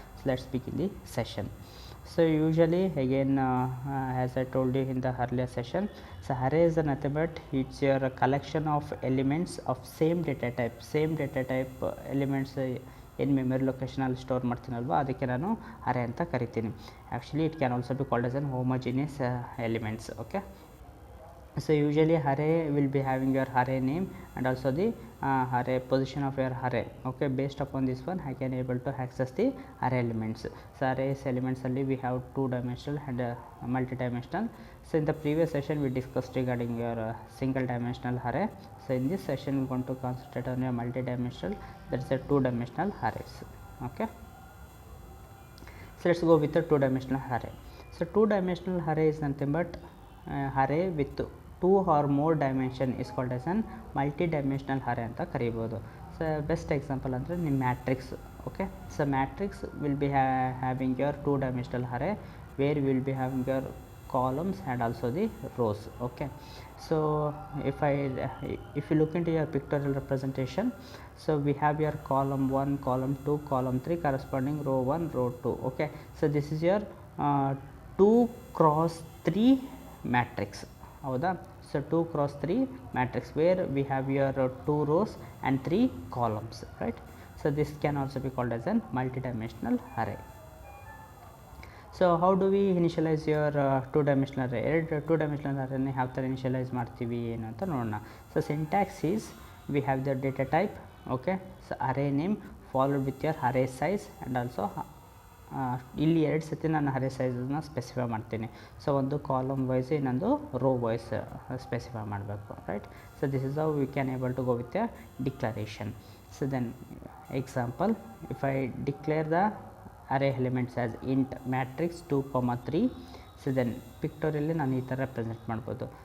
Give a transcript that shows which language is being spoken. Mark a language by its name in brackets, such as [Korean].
[English] So let's begin the session. So usually again as I told you in the earlier session, so array is nothing but it's your collection of elements of same data type elements in memory location [Kannada] ಅಲ್ಲಿ store ಮಾಡ್ತೀನಲ್ವ, ಅದಕ್ಕೆ ನಾನು ಅರೇ ಅಂತ ಕರಿತೀನಿ. [English] Actually it can also be called as an homogeneous elements. Okay, so usually array will be having your array name and also the array position of your array. Okay, based upon this one I can able to access the array elements. So arrays elements only we have two dimensional and multi-dimensional. So in the previous session we discussed regarding your single dimensional array. So in this session we want to concentrate on your multi-dimensional, that is a two-dimensional arrays. Okay, so let's go with the two-dimensional array. So two-dimensional array is nothing but array with two or more dimension is called as an multi-dimensional array [Kannada] ಅಂತ ಕರಿಬೋದು. So best example ಅಂದರೆ ನಿಮ್ಮ matrix. [English] Okay, so matrix will be having your two dimensional array where we will be having your columns and also the rows. Okay, so if you look into your pictorial representation, so we have your column 1, column 2, column 3 corresponding row 1, row 2. Okay, so this is your 2 cross 3 matrix. ಹೌದಾ? So 2 cross 3 matrix where we have your 2 rows and 3 columns, right? So this can also be called as an multi-dimensional array. So how do we initialize your two-dimensional array? [Kannada] two-dimensional array ನ ಯಾವ ಥರ initialise ಮಾಡ್ತೀವಿ ಏನು ಅಂತ ನೋಡೋಣ. [English] So syntax is we have the data type. Okay, so array name followed with your array size and also [Kannada] ಇಲ್ಲಿ ಎರಡು ಸತಿ ನಾನು ಅರೇ ಸೈಜನ್ನು ಸ್ಪೆಸಿಫೈ ಮಾಡ್ತೀನಿ. ಸೊ ಒಂದು ಕಾಲಮ್ ವೈಸ್, ಇನ್ನೊಂದು ರೋ ವೈಸ್ ಸ್ಪೆಸಿಫೈ ಮಾಡಬೇಕು, right? [English] So this is how we can able to go with your declaration. So then example, if I declare the array elements as int matrix 2, 3, so then pictorially [Kannada] ನಾನು ಈ ಥರ present ಮಾಡ್ಬೋದು.